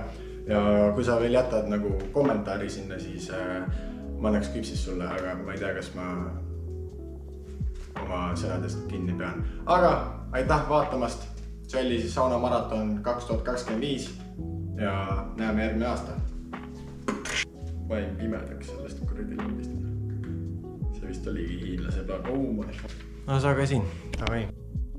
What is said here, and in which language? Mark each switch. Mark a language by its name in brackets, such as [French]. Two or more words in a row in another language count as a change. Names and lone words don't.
[Estonian] Ja kui sa veel jätad nagu kommentaari sinna, siis ma annaks küpsis sulle, aga ma ei tea, kas ma oma sõnadest kinni pean. Aga aitäh vaatamast, see oli siis saunamaraton 2025 ja näeme järgmine aasta. Ma jäin pimedaks sellest kuradi lambist. See vist oligi hiinlase plaan. [English] Oh my god. [Estonian] No sa ka siin. Davai.